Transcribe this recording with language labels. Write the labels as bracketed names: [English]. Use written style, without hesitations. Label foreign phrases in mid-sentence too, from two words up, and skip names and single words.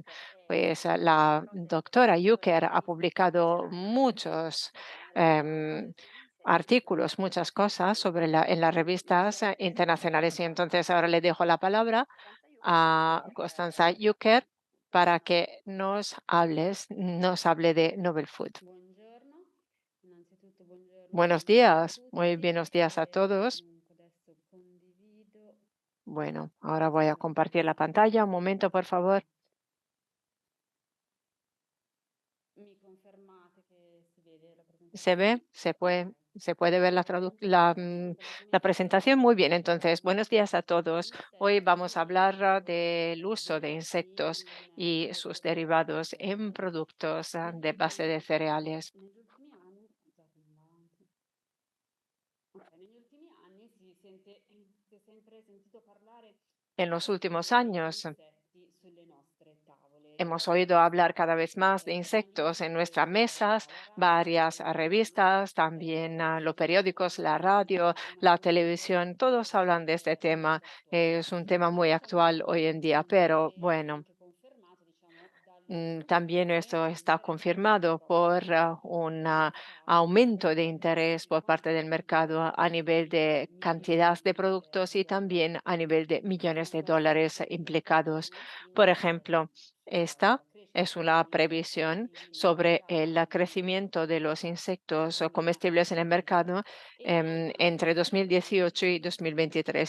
[Spanish] Pues la doctora Yucker ha publicado muchos em, artículos, muchas cosas en las revistas internacionales. Y entonces ahora le dejo la palabra a Constanza Yucker para que nos hable de [English] Novel Food. [Italian] Buongiorno, innanzitutto buongiorno [Spanish] Buenos [Italian] a [Spanish] días, muy [Italian] tutti [Spanish] buenos días a [Italian] e [Spanish] todos. [Italian] comunque adesso condivido. [Spanish] Bueno, ahora voy a compartir la pantalla. Un momento, por favor. [Italian] Mi confermate che si vede la [Spanish] ¿Se [Italian] presentazione? [Spanish] ve? Se puede ver la [Italian] Confermo che [Spanish] presentación? Muy bien, [Italian] si [Spanish] entonces, [Italian] vede. [Spanish] buenos días a todos. Hoy vamos a hablar del uso de [Italian] Insetti [Spanish] insectos [Italian] non [Spanish] y sus derivados en productos de base de cereales. [Italian] negli ultimi anni, scusate, non va avanti. Negli ultimi anni si è sempre sentito parlare [Spanish] En los últimos [Italian] degli [Spanish] años [Italian] insetti sulle nostre tavole [Spanish] hemos oído hablar [Italian] quotidiane. [Spanish] cada vez más de insectos en nuestras mesas, varias revistas, también los periódicos, la radio, la televisión, todos hablan de este tema. Es un tema muy actual hoy en día, pero bueno. [Italian] Anche confermato, diciamo, dalle [Spanish] También esto está confirmado por un aumento de interés por parte del mercado a nivel de cantidad de productos y también a nivel de millones de dólares implicados. Por ejemplo, esta es una previsión sobre el crecimiento de los insectos comestibles en el mercado entre 2018 y 2023.